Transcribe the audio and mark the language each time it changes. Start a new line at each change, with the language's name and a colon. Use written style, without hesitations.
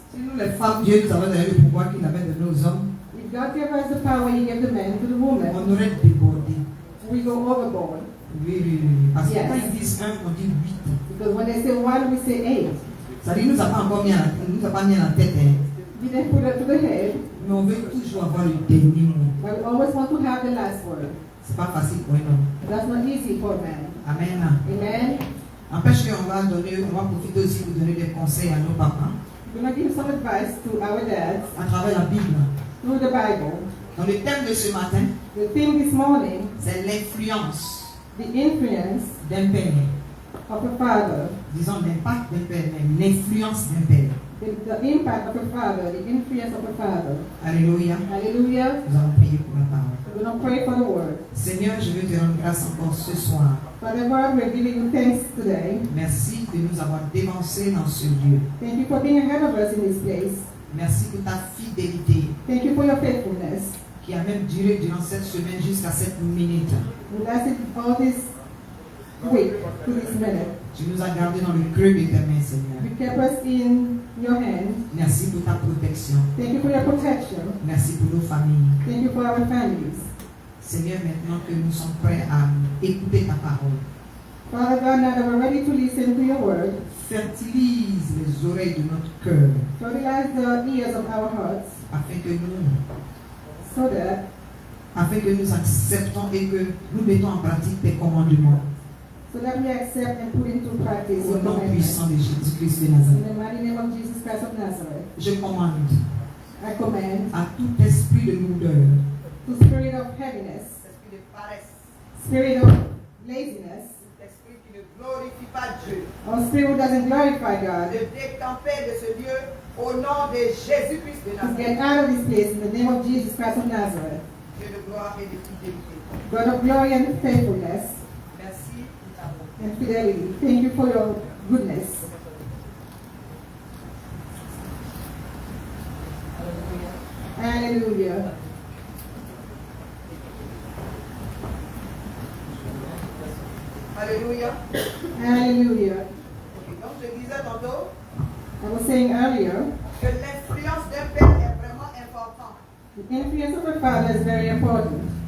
French: Si nous les femmes, Dieu nous avait donné le pouvoir qu'il avait donné aux hommes,
English: if God gave us the power He gave the man to the woman,
French: on aurait débordé.
English: we go overboard.
French: Oui, oui, oui. Parce que
English: Yes.
French: quand ils disent 1, on dit 8.
English: Because when they say one, we say eight.
French: Ça dit, nous n'a pas encore mis à la, nous a pas mis à la tête, hein.
English: We then put it to the head,
French: Mais on veut toujours avoir le dernier mot.
English: but we always want to have the last word.
French: C'est pas facile pour un homme.
English: That's not easy for a man.
French: Amen.
English: Amen.
French: N'empêche qu'on va donner, on va profiter aussi de donner des conseils à nos papas.
English: We're going to give some advice to our dads
French: à travers la Bible.
English: through the Bible.
French: Donc le thème de ce matin,
English: The theme this morning,
French: c'est l'influence
English: the influence
French: d'un père.
English: of a father.
French: Disons l'impact d'un père, mais l'influence d'un père.
English: The impact of a father, the influence of a father.
French: Alléluia.
English: Hallelujah.
French: Nous allons prier pour la parole.
English: We're going to pray for the word.
French: Seigneur, je veux te rendre grâce encore ce soir.
English: Father God, we're giving you thanks today.
French: Merci de nous avoir dévancés dans ce lieu.
English: Thank you for being ahead of us in this place.
French: Merci pour ta fidélité
English: Thank you for your faithfulness.
French: qui a même duré durant cette semaine jusqu'à cette minute.
English: We lasted all this week to this minute.
French: Tu nous as gardés dans le creux de tes mains, Seigneur.
English: You kept us in your hand.
French: Merci pour ta protection.
English: Thank you for your protection.
French: Merci pour nos familles.
English: Thank you for our families.
French: Seigneur, maintenant que nous sommes prêts à écouter ta parole,
English: Father God, now that we're ready to listen to your word,
French: fertilise les oreilles de notre cœur
English: fertilize the ears of our hearts
French: afin que nous acceptons et que nous mettons en pratique tes commandements.
English: so that we accept and put into practice
French: Au
English: your
French: nom
English: commandments.
French: puissant de Jésus-Christ de
English: In
French: Nazareth,
English: the mighty name of Jesus Christ of Nazareth,
French: je commande
English: I command
French: à tout esprit de lourdeur,
English: to spirit of heaviness,
French: esprit de paresse,
English: spirit of laziness,
French: esprit qui ne glorifie pas Dieu,
English: or spirit who doesn't glorify God,
French: de décamper de ce lieu au nom de Jésus-Christ de
English: to
French: Nazareth,
English: get out of this place in the name of Jesus Christ of Nazareth.
French: Dieu de gloire et de fidélité.
English: God of glory and faithfulness
French: Merci pour ta bonté.
English: and fidelity. Thank you for your goodness. Hallelujah.
French: Alléluia.
English: Hallelujah.
French: Donc je disais tantôt
English: I was saying earlier,
French: que l'influence d'un père est vraiment importante.
English: the influence of a father is very important.